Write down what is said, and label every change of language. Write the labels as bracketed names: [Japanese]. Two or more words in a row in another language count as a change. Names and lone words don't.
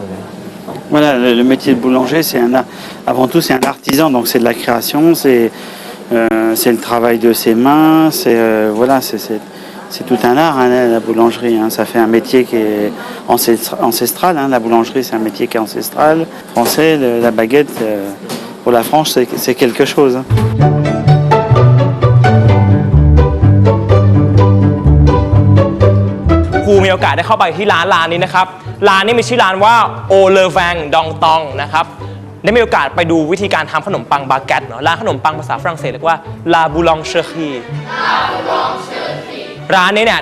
[French] Voilà, le métier de boulanger, c'est avant tout c'est un artisan, donc c'est de la création, c'est le travail de ses mains, c'est tout un art, hein, la boulangerie. Hein. Ça fait un métier qui est ancestral. Hein. La boulangerie, c'est un métier qui est ancestral. Français, la baguette, pour la France, c'est quelque chose. Hein. [Thai] ครูมีโอกาสได้เข้าไปที่ร้านนี้นะครับร้านนี้มีชื่อร้านว่าโอเลแวงดองตองนะครับได้มีโอกาสไปดูวิธีการทำขนมปังบาเกตเนาะร้านขนมปังภาษาฝรั่งเศสเรียกว่า [French] la boulangerie [Thai] ร้านนี้เนี่ย